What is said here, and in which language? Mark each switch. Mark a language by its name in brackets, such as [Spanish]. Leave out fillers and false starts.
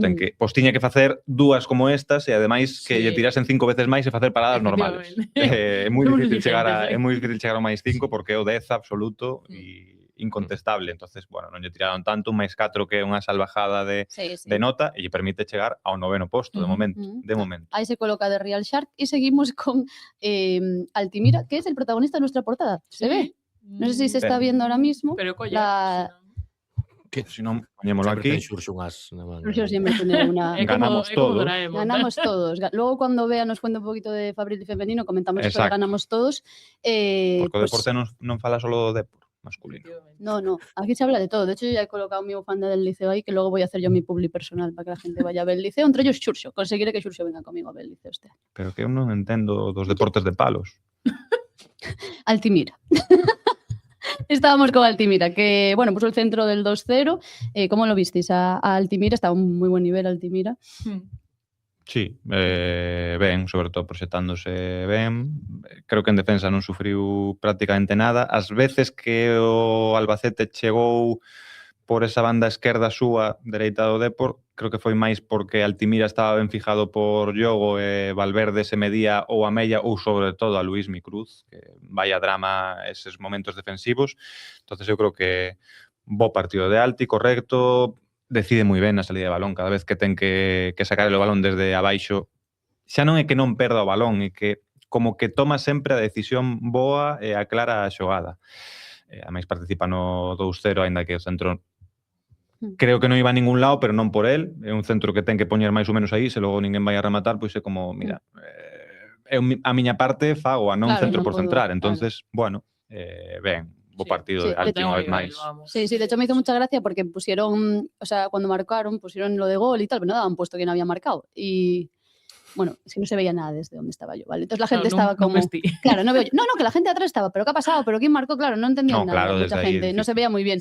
[Galician] Ten que, pois tiña que facer dúas como estas e ademais que lle tirasen 5 veces máis e facer paradas normales. É moi difícil chegar ao +5 porque é o 10 absoluto e incontestable. Entonces, bueno, non lle tiraron tanto, un +4 que é unha salvajada de nota e lle permite chegar ao 9º posto de momento. [Spanish] Ahí se coloca de Real Shark y seguimos con Altimira, que es el protagonista de nuestra portada. ¿Se ve? No sé si se está viendo ahora mismo. [Galician] Pero colla, [Spanish] la... [Galician] Que si non, poñémolo aquí. [Spanish] Xurxo siempre tiene una... Ganamos todos. Ganamos todos. Luego cuando Bea nos cuenta un poquito de Fabril y femenino, comentamos que ganamos todos. [Galician] Porque o deporte non fala solo do deporte masculino. [Spanish] No, aquí se habla de todo. De hecho, yo ya he colocado mi bufanda del liceo ahí, que luego voy a hacer yo mi publi personal para que la gente vaya a ver el liceo. Entre ellos Xurxo. Conseguiré que Xurxo venga conmigo a ver el liceo este año. [Galician] Pero que eu non entendo dos deportes de palos. [Spanish] Altimira. Estábamos con Altimira, que, bueno, puso el centro del 2-0. ¿Cómo lo visteis a Altimira? Está a un muy buen nivel Altimira. [Galician] Sí, ben, sobre todo proxectándose ben. Creo que en defensa non sufriu prácticamente nada. As veces que o Albacete chegou por esa banda esquerda súa, dereita do Depor, creo que foi máis porque Altimira estaba ben fijado por Diogo e Valverde se medía ou a Mella ou sobre todo a Luismi Cruz, que vaya drama eses momentos defensivos. Entonces eu creo que bo partido de Alti, correcto, decide moi ben na salida de balón, cada vez que ten que sacar o balón desde abaixo, xa non é que non perda o balón, é que como que toma sempre a decisión boa e aclara a xogada. A máis participa no 2-0, aínda que o centro creo que non iba a ningún lado, pero non por él. É un centro que ten que poñer máis ou menos aí, se logo ninguén vai a rematar, pois é como, mira, a miña parte fago a non centro por centrar. Entonces, bueno, ben, bo partido de Alti unha vez máis. [Spanish] Sí, de hecho me hizo mucha gracia porque pusieron, o sea, cuando marcaron, pusieron lo de gol y tal, pero no daban puesto quién había marcado. Y bueno, es que no se veía nada desde donde estaba yo, ¿vale? Entonces la gente estaba como... Claro, no veo yo. No, que la gente atrás estaba, pero ¿qué ha pasado? ¿Pero quién marcó? Claro, no entendía nada. Claro, mucha gente, no se veía muy bien.